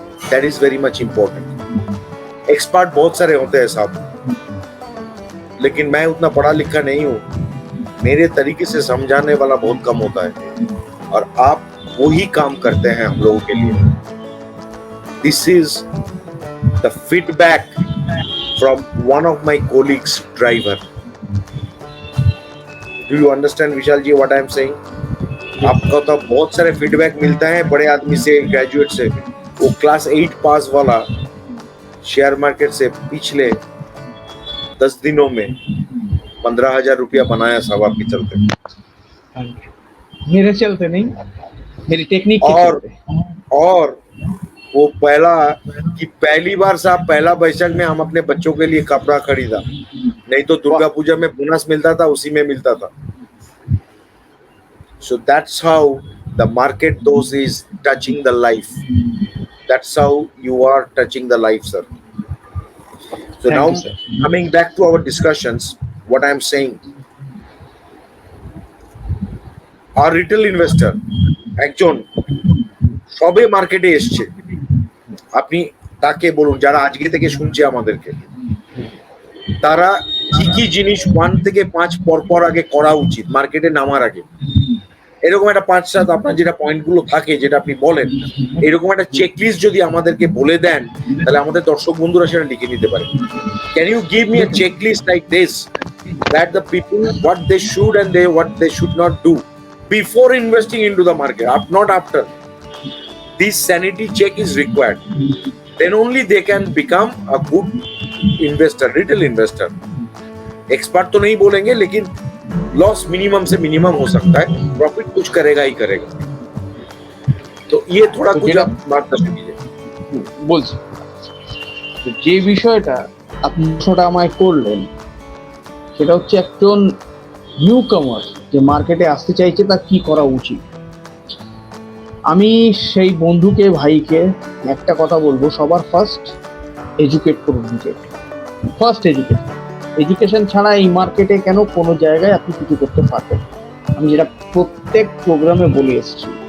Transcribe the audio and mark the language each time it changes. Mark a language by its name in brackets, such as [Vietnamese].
[English] That is very much important. [Hindi] Expert बहुत सारे होते हैं साहब, लेकिन मैं उतना पढ़ा लिखा नहीं हूँ, मेरे तरीके से समझाने वाला बहुत कम होता है, और आप वही काम करते हैं हम लोगों के लिए। [English] This is the feedback from one of my colleagues driver. Do you understand Vishal ji what I am saying? [Hindi] आपको तो बहुत सारे फीडबैक मिलता है बड़े आदमी से, ग्रेजुएट से, वो क्लास 8 पास वाला शेयर मार्केट से पिछले 10 दिनों में 15,000 रुपया बनाया साहब आपके चलते। मेरे चलते नहीं, मेरी टेक्निक के चलते। और वो पहली बार साहब, पहला बैसाख में हम अपने बच्चों के लिए कपड़ा खरीदा, नहीं तो दुर्गा पूजा में बोनस मिलता था, उसी में मिलता था। [English] So that's how the market dose is touching the life. That's how you are touching the life, sir. So Thank now you, sir. coming back to our discussions, what I am saying, our retail investor [Bangla] একজন সবে মার্কেটে এসছে, আপনি তাকে বলুন, যারা আজকে থেকে শুনছে আমাদেরকে, তারা কি কি জিনিস 1 থেকে 5 পর আগে করা উচিত মার্কেটে নামার আগে, এরকম একটা 5-7 আপনার যেটা পয়েন্টগুলো থাকে, যেটা আপনি বলেন, এরকম একটা চেকলিস্ট যদি আমাদেরকে বলে দেন, তাহলে আমাদের দর্শক বন্ধুরা সেটা লিখে নিতে পারে। [English] Can you give me a checklist like this, that the people what they should and what they should not do before investing into the market, not after? This sanity check is required, then only they can become a good investor, retail investor. [Hindi] Expert तो नहीं बोलेंगे, लेकिन loss minimum से minimum हो सकता है, profit कुछ करेगा ही करेगा। तो ये थोड़ा कुछ आप मार्गदर्शन कीजिए। [Bangla] বলছি, তো যে বিষয়টা আপনি ছোট আমায় করলেন, সেটা হচ্ছে একজন নিউ কামার যে মার্কেটে আসতে চাইছে তার কি করা উচিত। আমি সেই বন্ধুকে, ভাইকে একটা কথা বলবো, সবার ফার্স্ট এডুকেট করুন নিজেকে, ফার্স্ট এডুকেশন ছাড়া এই মার্কেটে কেন কোনো জায়গায় আপনি কিছু করতে পারবেন, আমি যেটা প্রত্যেক প্রোগ্রামে বলে এসেছি।